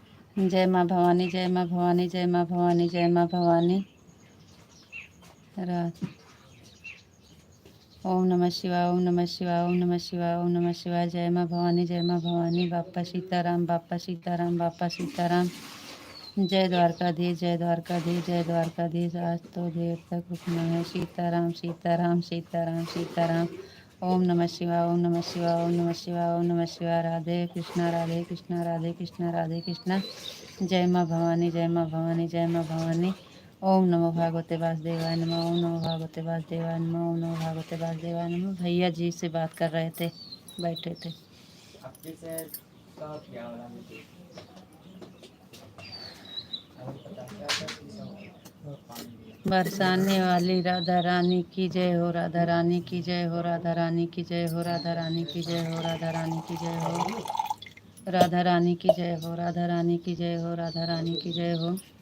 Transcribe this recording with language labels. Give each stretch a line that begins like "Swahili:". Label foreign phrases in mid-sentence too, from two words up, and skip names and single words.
Hindi: जय माँ भवानी, जय माँ भवानी, जय माँ भवानी, जय माँ भवानी। राधे।
Sanskrit: ओम नमः शिवाय, ओम नमः शिवाय, ओम नमः शिवाय, ओम नमः शिवाय।
Hindi: जय माँ भवानी, जय माँ भवानी। बापा सीताराम, बापा सीताराम, बापा सीताराम। जय द्वारकाधीश, जय द्वारकाधीश, जय द्वारकाधीश। आज तो देर तक रुकना है। सीताराम, सीताराम, सीताराम, सीताराम।
Sanskrit: ओम नमः शिवाय, ओम नमः शिवाय, ओम नमः शिवाय, ओम नमः शिवाय।
Hindi: राधे कृष्णा, राधे कृष्णा, राधे कृष्णा, राधे कृष्णा। जय माँ भवानी, जय माँ भवानी, जय माँ भवानी।
Sanskrit: ओम नमो भागवते वासुदेवाय नमः, ओम नमो भागवते वासुदेवाय नमः, ओम नमो भागवते वासुदेवाय नमः।
Hindi: भैया जी से बात कर रहे थे, बैठे थे। बरसाने वाली राधा रानी की जय हो, राधा रानी की जय हो, राधा रानी की जय हो, राधा रानी की जय हो, राधा रानी की जय हो, राधा रानी की जय हो, राधा रानी की जय हो, राधा रानी की जय हो।